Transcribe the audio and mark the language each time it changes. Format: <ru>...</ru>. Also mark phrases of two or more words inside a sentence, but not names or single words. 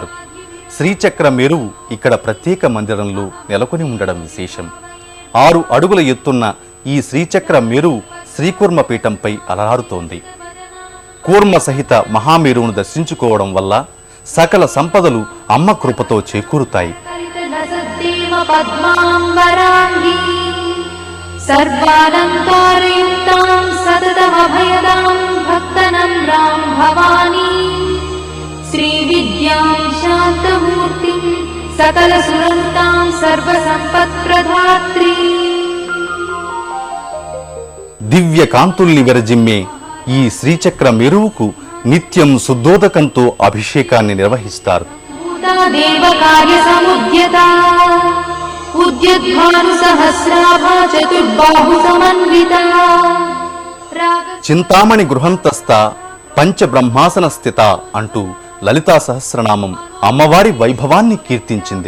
<te>శ్రీచక్ర మేరువు ఇక్కడ ప్రత్యేక మందిరంలో నెలకొని ఉండడం విశేషం. 6 అడుగుల ఎత్తున్న ఈ శ్రీచక్ర మేరువు శ్రీకూర్మ పీఠంపై అలరారుతోంది. కూర్మ సహిత మహామేరువును దర్శించుకోవడం వల్ల సకల సంపదలు అమ్మ కృపతో చేకూరుతాయి.</te> <sa>सर्वालङ्कारयुक्तां सततमभयदां भक्तनम्रां भवानी श्रीविद्यां शान्तमूर्तिं सकलसुरन्तां सर्वसम्पत्प्रदात्री.</sa> <te>దివ్య కాంతుల్ని విరజిమ్మే ఈ శ్రీచక్ర మేరువుకు నిత్యం శుద్ధోదకంతో అభిషేకాన్ని నిర్వహిస్తారు.</te> <sa>చింతామణి గృహంతస్థ పంచబ్రహ్మాసన స్థిత</sa> <te>అంటూ లలితా సహస్రనామం అమ్మవారి వైభవాన్ని కీర్తించింది.</te>